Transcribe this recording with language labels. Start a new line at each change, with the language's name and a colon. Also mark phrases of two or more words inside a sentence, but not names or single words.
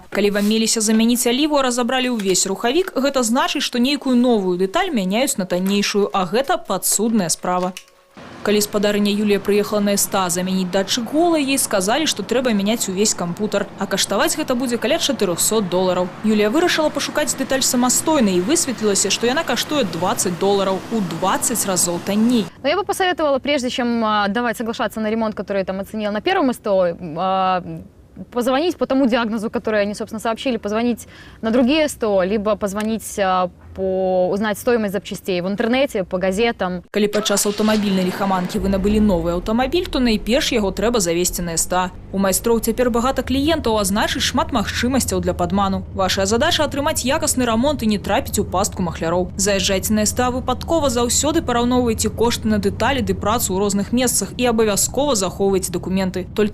Belarusian: Калі вам меліся замяніць аліву, а разабралі ўвесь рухавік, гэта значыць, што нейкую новую дэталь мяняюць на таннейшую, а гэта падсудная справа. Калі спадарыня Юлія прыехала на СТА замяніць датчык гула, ей сказалі, што трэба мяняць увесь кампутар, а каштаваць гэта будзе каля $400. Юлія вырашыла пашукаць дэталь самастойна і высветлілася, што яна каштуе $20, у 20 разоў танней.
Russian: Но я бы посоветовала, прежде чем давать соглашаться на ремонт, который там оценил на первом СТО, позвонить по тому диагнозу, который они, собственно, сообщили, позвонить на другие СТО, либо позвонить узнать стоимость запчастей в интернете, по газетам.
Belarusian: Калі падчас аўтамабільнай ліхаманкі вы набылі новы аўтамабіль, то найперш яго трэба завесці на СТА. У майстроў цяпер багата кліентаў, а значыць шмат магчымасцяў для падману. Ваша задача атрымаць якасны рамонт і не трапіць у пастку махляроў. Заязджайце на СТА выпадкова, заўсёды параўноўвайце кошты на дэталі ды працу ў розных месцах і абавязкова захоўвайце дакументы.